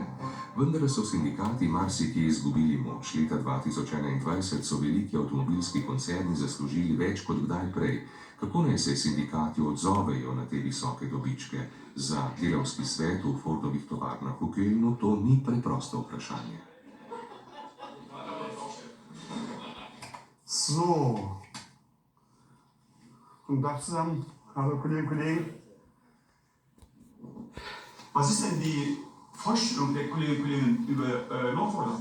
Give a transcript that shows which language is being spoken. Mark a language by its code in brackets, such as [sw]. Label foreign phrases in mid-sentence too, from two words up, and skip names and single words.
[sl] Vendar so sindikati marsikje izgubili moč. Leta 2021 so veliki avtomobilski koncerni zaslužili več kot kdaj prej. Kako naj se sindikati odzovejo na te visoke dobičke? Za delavski svet v Fordovih tovarnah v Kölnu to ni preprosto vprašanje. [de] So. Guten Tag zusammen. Hallo Kolleginnen und Kollegen. Was ist denn die Vorstellung der Kolleginnen und Kollegen über Lohnforderung?